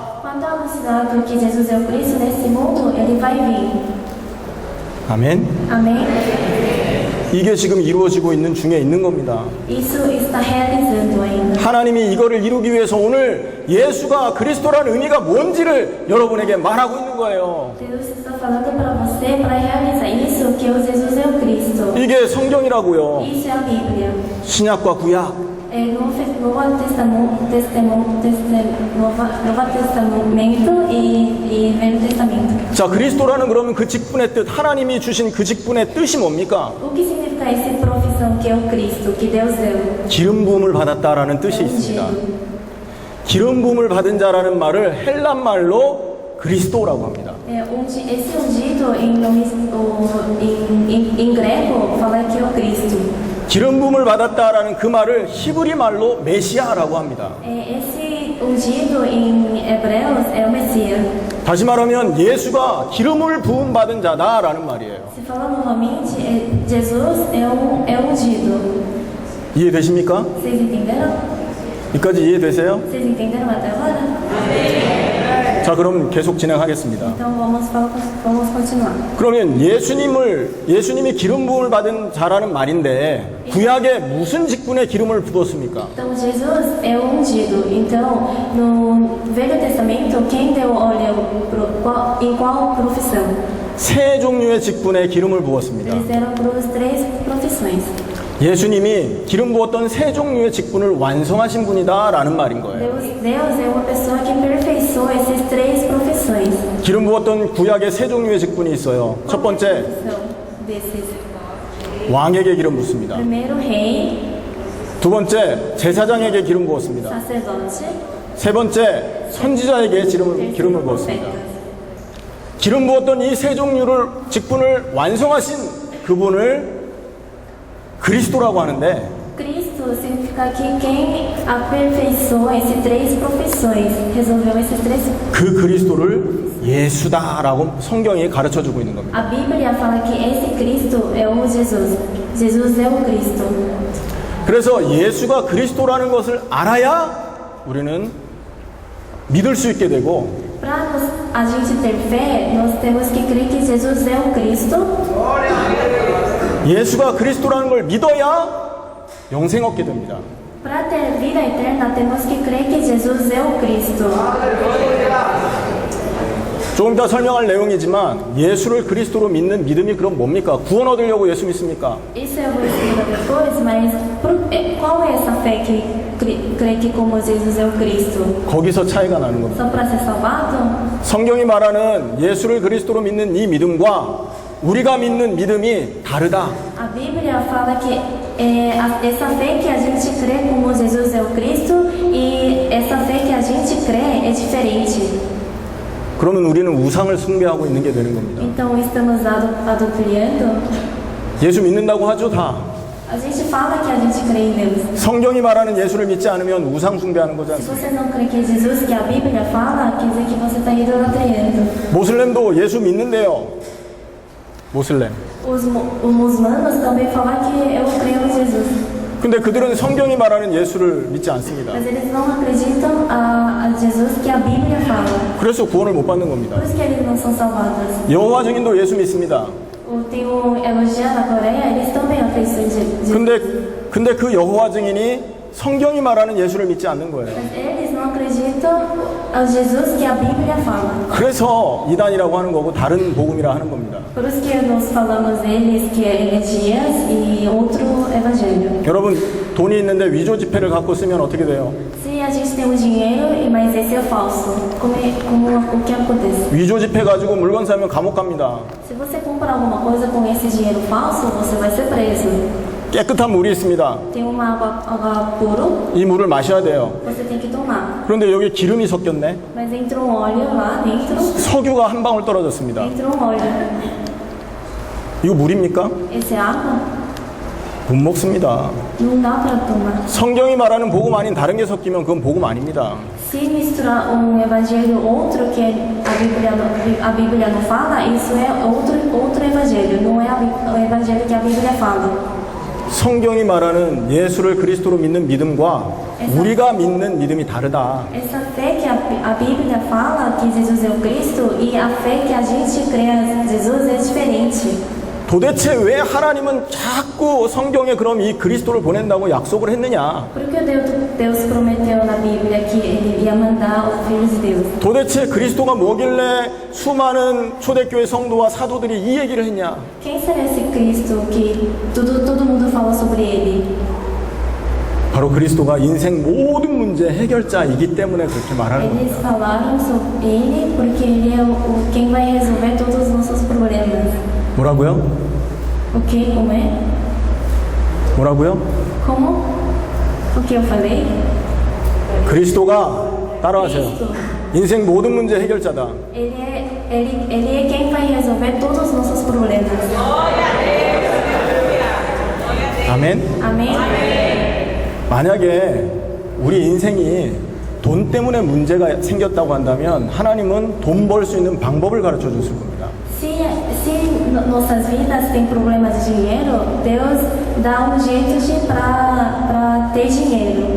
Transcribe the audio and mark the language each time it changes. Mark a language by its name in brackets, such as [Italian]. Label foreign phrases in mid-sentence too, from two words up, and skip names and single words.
[Portuguese] Quando é anunciado que Jesus é o Cristo nesse mundo, ele vai vir. [Korean] 아멘. [Portuguese] Amém? [Korean] 이게 지금 이루어지고 있는 중에 있는 겁니다. [Portuguese] Isso está realizando ainda. [Korean] 하나님이 이거를 이루기 위해서 오늘 예수가 그리스도라는 의미가 뭔지를 여러분에게 말하고 있는 거예요. [Portuguese] Deus está falando para você para realizar isso que o Jesus é o Cristo. [Korean] 이게 성경이라고요. [Portuguese] Isso é a Bíblia. [Korean] 신약과 구약. [Portuguese] Novo Testamento e Velho Testamento. [Korean] 자, 그리스도라는 그러면 그 직분의 뜻, 하나님이 주신 그 직분의 뜻이 뭡니까? [Portuguese] O que significa essa profissão que é o Cristo, que Deus deu? [Korean] 기름 부음을 받았다라는 뜻이 있습니다. 기름 부음을 받은 자라는 말을 헬란 말로 그리스도라고 합니다. [Portuguese] Esse ungido em grego fala que é o Cristo. [Korean] 기름 부음을 받았다라는 그 말을 히브리 말로 메시아라고 합니다. [Portuguese] Esse ungido em hebreus é o Messias. [Korean] 다시 말하면 예수가 기름을 부음 받은 자다라는 말이에요. [Portuguese] Se falar novamente, Jesus é ungido. [Korean] 이해되십니까? [Portuguese] Vocês entenderam? [Korean] 여기까지 이해되세요? [Portuguese] Vocês entenderam até agora? [Korean] 자, 그럼 계속 진행하겠습니다. [Portuguese] Então vamos continuar. [Korean] 그러면 예수님이 기름 부음을 받은 자라는 말인데 구약에 무슨 직분에 기름을 부었습니까? [Portuguese] Então Jesus é o ungido. Então no Velho Testamento quem deu óleo em qual profissão? [Korean] 세 종류의 직분에 기름을 bu었습니다. [Portuguese] Eles deram para as três profissões. [Korean] 예수님이 기름 부었던 세 종류의 직분을 완성하신 분이다라는 말인 거예요. [Portuguese] Deus é uma pessoa que aperfeiçoou essas três profissões. [Korean] 기름 부었던 구약의 세 종류의 직분이 있어요. 첫 번째, [Portuguese] Desses [Korean] 왕에게 기름 붓습니다. [Portuguese] Primeiro rei, [Korean] 두 번째, 제사장에게 기름 부었습니다. [Portuguese] sacerdote, [Korean] 세 번째, 선지자에게 기름을 [Portuguese] terceiro [Korean] 부었습니다. [Portuguese] profeta. [Korean] 기름 부었던 이 세 종류를 직분을 완성하신 그분을 그리스도라고 하는데, [Portuguese] Cristo significa que quem aperfeiçoou esses três profissões, resolveu esses três. 그 그리스도를 예수다라고 성경이 가르쳐 주고 있는 겁니다. A Bíblia fala que esse Cristo é o Jesus. Jesus é o Cristo. [Korean] 그래서 예수가 그리스도라는 것을 알아야 우리는 믿을 수 있게 되고, [Portuguese] Para a gente ter fé, nós temos que crer que Jesus é o Cristo. [Korean] 예수가 그리스도라는 걸 믿어야 영생 얻게 됩니다. [Portuguese] Para ter vida eterna, temos que crer que Jesus é o Cristo. [Korean] 조금 더 설명할 내용이지만 예수를 그리스도로 믿는 믿음이 그럼 뭡니까? 구원 얻으려고 예수 믿습니까? [Portuguese] Isso eu vou explicar depois, mas qual é essa fé que crê que como Jesus é o Cristo? [Korean] 거기서 차이가 나는 겁니다. [Portuguese] Só para ser salvado? [Korean] 성경이 말하는 예수를 그리스도로 믿는 이 믿음과 우리가 믿는 믿음이 다르다. [Portuguese] A Bíblia fala que essa fé que a gente crê como Jesus é o Cristo e essa fé que a gente crê é diferente. [Korean] 그러면 우리는 우상을 숭배하고 있는 게 되는 겁니다. [Portuguese] Então estamos adulterando. [Korean] 예수 믿는다고 하죠, 다. [Portuguese] A gente fala que a gente crê em Deus. [Korean] 성경이 말하는 예수를 믿지 않으면 우상 숭배하는 거지 [Portuguese] Se [Korean] 않습니까? [Portuguese] você não crê que é Jesus que a Bíblia fala, quer dizer que você está idolatrando. [Korean] 모슬렘도 예수 믿는데요. 모슬렘. [Portuguese] Os muçulmanos também falam que eu creio em Jesus. [Korean] 근데 그들은 성경이 말하는 예수를 믿지 않습니다. [Portuguese] Mas eles não acreditam a Jesus que a Bíblia fala. [Korean] 그래서 구원을 못 받는 겁니다. [Portuguese] Por isso que eles não são salvados. [Korean] 여호와 증인도 예수 믿습니다. [Portuguese] Tem um Elogia na Coreia, eles também acreditam em Jesus. [Korean] 근데 그 여호와 증인이 성경이 말하는 예수를 믿지 않는 거예요. [Portuguese] Mas eles não acreditam ao Jesus que a Bíblia fala. [Korean] 그래서 이단이라고 하는 거고 다른 복음이라 하는 겁니다. [Portuguese] Por isso que nós falamos eles que é heresias e outro evangelho. [Korean] 여러분, 돈이 있는데 위조 지폐를 갖고 쓰면 어떻게 돼요? [Portuguese] Se a gente tem um dinheiro, mas esse é falso, como o que acontece? [Korean] 위조 지폐 가지고 물건 사면 감옥 갑니다. [Portuguese] Se você comprar alguma coisa com esse dinheiro falso, você vai ser preso. [Korean] 깨끗한 물이 있습니다. [Portuguese] Tem uma água puro, [Korean] 이 물을 마셔야 돼요. [Portuguese] você tem que tomar. [Korean] 그런데 여기 기름이 섞였네. [Portuguese] Mas entra um óleo lá dentro, [Korean] 석유가 한 방울 떨어졌습니다. [Portuguese] entra um óleo. [Korean] 이거 물입니까? [Portuguese] Esse é água? [Korean] 못 먹습니다. [Portuguese] Não dá para tomar. [Korean] 성경이 말하는 복음 아닌 다른 게 섞이면 그건 복음 아닙니다. [Portuguese] Se misturar um evangelho outro que a Bíblia não fala, isso é outro evangelho, não é o evangelho que a Bíblia fala. [Korean] 성경이 말하는 예수를 그리스도로 믿는 믿음과 우리가 믿는 믿음이 다르다. [Portuguese] Essa fé que a Bíblia fala que Jesus é o Cristo e a fé que a gente crê em Jesus é diferente. [Korean] 도대체 왜 하나님은 자꾸 성경에 그럼 이 그리스도를 보낸다고 약속을 했느냐? [Portuguese] Por que Deus prometeu na Bíblia que Ele ia mandar os filhos de Deus? [Korean] 도대체 그리스도가 뭐길래 수많은 초대교회 성도와 사도들이 이 얘기를 했냐? [Portuguese] Quem será esse Cristo que todo mundo fala sobre Ele? [Korean] 바로 그리스도가 인생 모든 문제 해결자이기 때문에 그렇게 말하는 [Portuguese] Eles [Korean] 겁니다. [Portuguese] falaram sobre Ele porque Ele é quem vai resolver todos os nossos problemas. [Korean] 뭐라고요? [Portuguese] O que? Como é? [Korean] 뭐라고요? [Portuguese] Como? O que eu falei? [Korean] 그리스도가 따라하세요. [Portuguese] Cristo. [Korean] 인생 모든 문제 해결자다. [Portuguese] Ele é quem vai resolver todos os nossos problemas. [Korean] 아멘. [Portuguese] Amém? [Korean] 만약에 우리 인생이 돈 때문에 문제가 생겼다고 한다면 하나님은 돈 벌 수 있는 방법을 가르쳐 줬을 겁니다. [Portuguese] Se nossas vidas têm problemas de dinheiro, Deus dá um jeito para ter dinheiro.